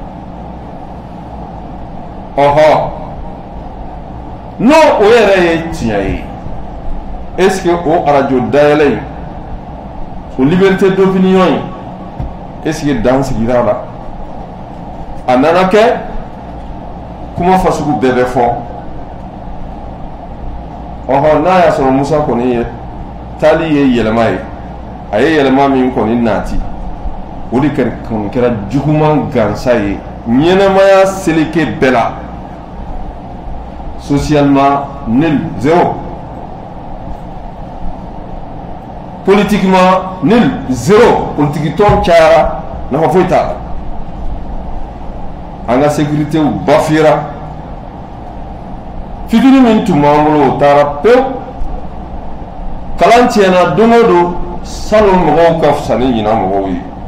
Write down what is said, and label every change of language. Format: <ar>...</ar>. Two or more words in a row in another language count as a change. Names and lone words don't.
<bm>ɔhɔ no o yɛrɛ ye tiɲɛ ye est-ce que o arajo dayɛlɛ in o</bm> <fr>liberté d'opinion</fr> <bm>in est-ce que dan sigira la a nana kɛ kuma fasugu bɛɛ bɛ fɔ ɔhɔ n'a y'a sɔrɔ Musa kɔni ye taali ye yɛlɛma ye a ye yɛlɛma min kɔni nati o de kɛra juguman gansa ye ɲɛnɛmaya seleke bɛɛ la</bm> <fr>socialement nul zéro politiquement nul zéro politique</fr> <bm>tɔn cayara nafa foyi t'a la an ka sécurité bafira fitini min tun b'an bolo o taara pewu kalan tiɲɛna don o don salon mɔgɔw ka fisa ni ɲinan mɔgɔw ye</bm>